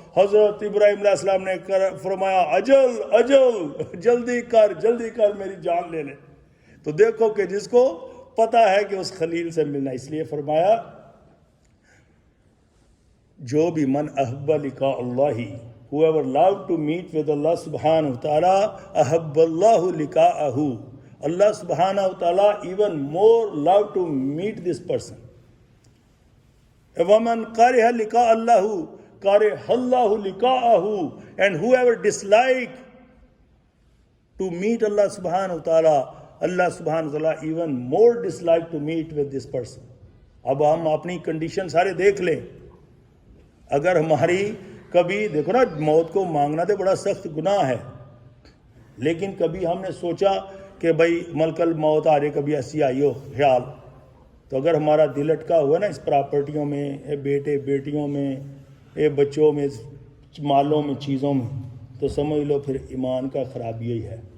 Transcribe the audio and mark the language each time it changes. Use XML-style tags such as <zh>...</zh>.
<ur>حضرت ابراہیم علیہ السلام نے فرمایا اجل جلدی کر میری جان لے لے. تو دیکھو کہ جس کو پتہ ہے کہ اس خلیل سے ملنا، اس لیے فرمایا جو بھی</ur> <ar>من احب لقاء اللہ،</ar> <en>whoever loved to meet with Allah subhanahu wa ta'ala,</en> <ar>احب اللہ لقاءہ.</ar> <en>Allah subhanahu wa ta'ala even more love to meet this person.</en> <ar>وَمَنْ قَرِهَ لِقَاءَ اللَّهُ قَرِهَ اللَّهُ لِقَاءَهُ.</ar> <en>And whoever dislike to meet Allah subhanahu wa ta'ala, Allah subhanahu wa ta'ala even more dislike to meet with this person.</en> <ur>اب ہم اپنی condition سارے دیکھ لیں. اگر ہماری کبھی دیکھو نا، موت کو مانگنا تو بڑا سخت گناہ ہے، لیکن کبھی ہم نے سوچا کہ بھائی ملک الموت آ رہے، کبھی ایسی آئی ہو خیال، تو اگر ہمارا دل اٹکا ہوا نا اس پراپرٹیوں میں، بیٹے بیٹیوں میں، بچوں میں، مالوں میں، چیزوں میں، تو سمجھ لو پھر ایمان کا خرابی ہی ہے.</ur>